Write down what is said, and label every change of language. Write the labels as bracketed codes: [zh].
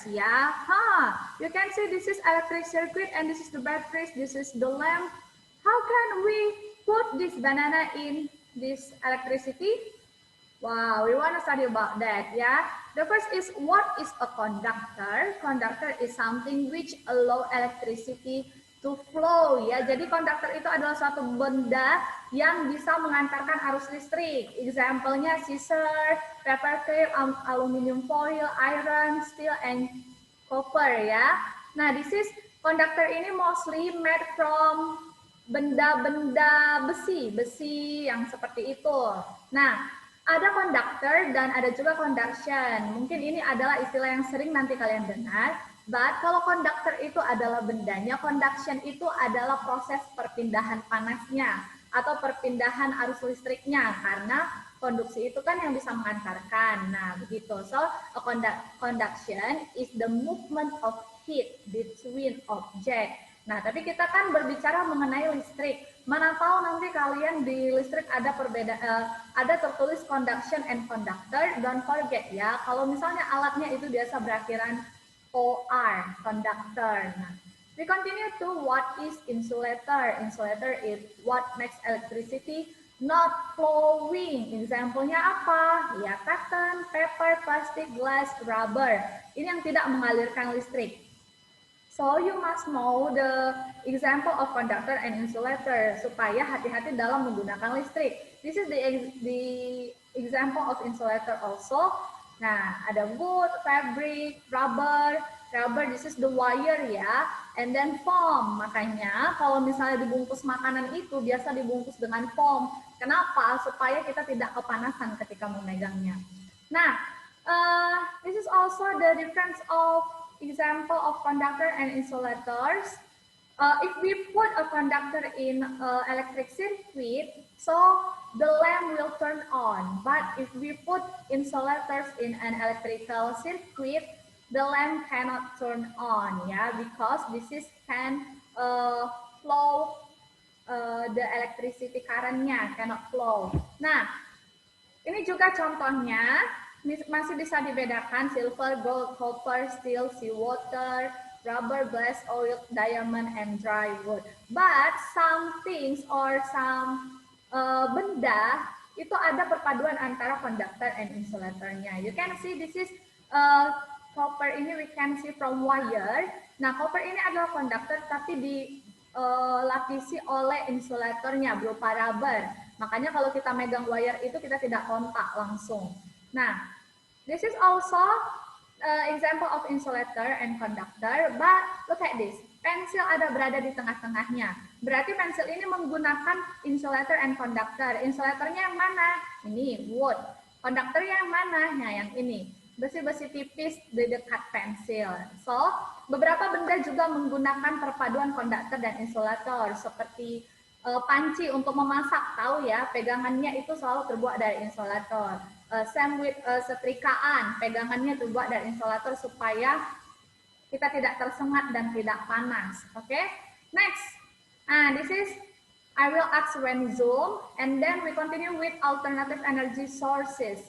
[en] Yeah, you can see this is electric circuit and this is the batteries, this is the lamp. How can we put this banana in this electricity? Wow, we want to study about that, yeah. The first is what is a conductor? Conductor is something which allow electricity to flow, ya. [id] Jadi konduktor itu adalah suatu benda yang bisa mengantarkan arus listrik. [en] Example-nya scissor, paper clip, aluminium foil, iron, steel, and copper, ya. Nah, this is conductor ini mostly made from [id] benda-benda besi yang seperti itu. Nah, ada conductor dan ada juga conduction. Mungkin ini adalah istilah yang sering nanti kalian dengar. But kalau conductor itu adalah bendanya, conduction itu adalah proses perpindahan panasnya atau perpindahan arus listriknya, karena konduksi itu kan yang bisa mengantarkan. Nah, begitu. [en] So, a conduction is the movement of heat between object. [id] Nah, tapi kita kan berbicara mengenai listrik. Mana tahu nanti kalian di listrik ada ada tertulis [en] conduction and conductor. Don't forget [id] ya, kalau misalnya alatnya itu biasa berakhiran OR, conductor. [en] Nah, we continue to what is insulator. Insulator is what makes electricity not flowing. [id] Example-nya apa? [en] Ya, cotton, paper, plastic, glass, rubber. [id] Ini yang tidak mengalirkan listrik. [en] So you must know the example of conductor and insulator [id] supaya hati-hati dalam menggunakan listrik. [en] This is the example of insulator also. Nah, ada wood, fabric, rubber. Rubber, this is the wire ya. And then foam. [id] Makanya kalau misalnya dibungkus makanan itu biasa dibungkus dengan foam. Kenapa? Supaya kita tidak kepanasan ketika memegangnya. [en] Nah, this is also the difference of example of conductor and insulators. If we put a conductor in electric circuit, so the lamp will turn on. But if we put insulators in an electrical circuit, the lamp cannot turn on, yeah, because this is can flow the electricity current-nya cannot flow. [id] Nah, ini juga contohnya. Masih bisa dibedakan [en] silver, gold, copper, steel, seawater, rubber, glass, oil, diamond, and dry wood. But some things or some [id] benda itu ada perpaduan antara [en] conductor and insulatornya. You can see this is copper ini we can see from wire. [id] Nah, copper ini adalah conductor tapi dilapisi oleh insulatornya berupa rubber. Makanya kalau kita megang wire itu kita tidak kontak langsung. [en] Nah, this is also example of insulator and conductor, but look at this. [id] Pensil ada berada di tengah-tengahnya. Berarti pensil ini menggunakan insulator and conductor. Insulatornya yang mana? Ini wood. Konduktornya yang mana? Nah, yang ini. Besi-besi tipis di dekat pensil. So, beberapa benda juga menggunakan perpaduan konduktor dan insulator, seperti panci untuk memasak, tahu ya, pegangannya itu selalu terbuat dari insulator. [en] Same with [id] setrikaan, pegangannya terbuat dari insulator supaya kita tidak tersengat dan tidak panas. [en] Oke, next. This is I will ask when zoom, and then we continue with alternative energy sources.